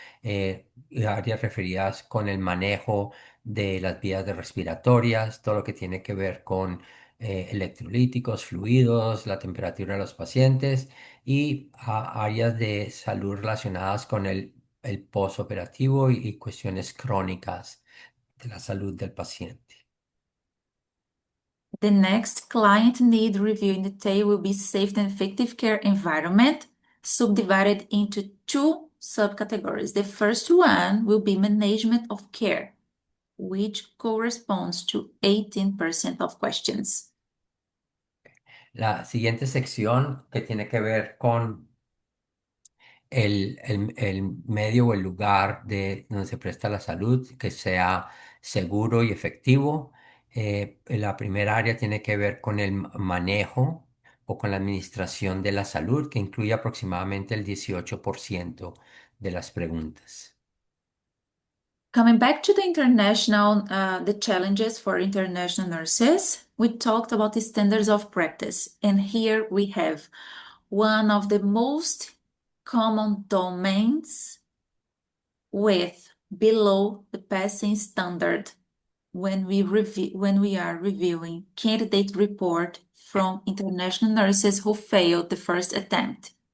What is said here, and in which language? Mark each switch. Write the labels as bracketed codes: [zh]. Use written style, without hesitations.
[es] y áreas referidas con el manejo de las vías de respiratorias, todo lo que tiene que ver con electrolíticos, fluidos, la temperatura de los pacientes y áreas de salud relacionadas con el postoperativo y cuestiones crónicas de la salud del paciente. [en] The next client need review in detail will be safe and effective care environment, subdivided into two subcategories. The first one will be management of care, which corresponds to 18% of questions. [es] La siguiente sección que tiene que ver con el medio o el lugar de donde se presta la salud, que sea seguro y efectivo. La primera área tiene que ver con el manejo o con la administración de la salud, que incluye aproximadamente el 18% de las preguntas. [en] Coming back to the the challenges for international nurses, we talked about the standards of practice, and here we have one of the most common domains with below the passing standard when we are reviewing candidate report from international nurses who failed the first attempt.